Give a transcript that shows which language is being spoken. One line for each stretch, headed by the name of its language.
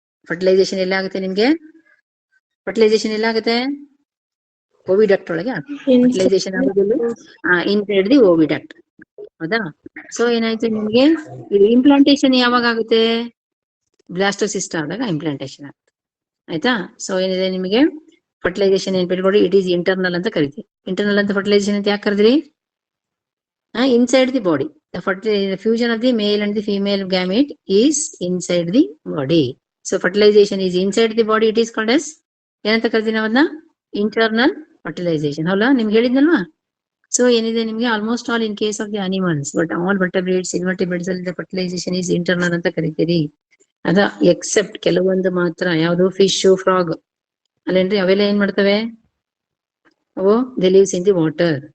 Kannada: Fertilisation ಎಲ್ಲಾಗುತ್ತೆ ನಿಮ್ಗೆ, fertilisation ಎಲ್ಲಾಗುತ್ತೆ, ಓವಿಡಕ್ಟ್ ಒಳಗೆ fertilisation ಆಗೋದಿಲ್ಲ,
English: inside the oviduct,
Kannada: ಹೌದಾ. ಸೊ ಏನಾಯ್ತು ನಿಮ್ಗೆ, ಇದು ಇಂಪ್ಲಾಂಟೇಶನ್ ಯಾವಾಗ ಆಗುತ್ತೆ, ಬ್ಲಾಸ್ಟೋಸಿಸ್ಟ್ ಆದಾಗ ಇಂಪ್ಲಾಂಟೇಶನ್ ಆಗುತ್ತೆ, ಆಯ್ತಾ. ಸೊ ಏನಿದೆ ನಿಮಗೆ ಫರ್ಟಿಲೈಸೇಷನ್ ಏನ್ ಬಿಟ್ಕೊಡಿ,
English: it is internal
Kannada: ಅಂತ ಕರಿತೀವಿ. ಇಂಟರ್ನಲ್ ಅಂತ ಫರ್ಟಿಲೈಸೇಷನ್ ಅಂತ ಯಾಕೆ ಕರೆದ್ರಿ,
English: inside the body. The fusion of the male and the female gamete is inside the body. So fertilization is inside the body. It is called as
Kannada: ಏನಂತ ಕರಿತೀವಿ ನಾವನ್ನ, internal fertilisation. ಹೌದಾ, ನಿಮ್ಗೆ ಹೇಳಿದ್ನಲ್ವಾ? So ಏನಿದೆ ನಿಮ್ಗೆ
English: almost all in case of the animals,
Kannada: but all vertebrates invertebrates ಅಲ್ಲಿ fertilisation is internal ಅಂತ ಕರಿತೀರಿ. ಅದ accept ಕೆಲವೊಂದು ಮಾತ್ರ, ಯಾವ್ದು ಫಿಶ್, ಫ್ರಾಗ್ ಅಲ್ಲೇನ್ರಿ, ಅವೆಲ್ಲ ಏನ್ ಮಾಡ್ತವೆ, ಅವು
English: They leaves in the water.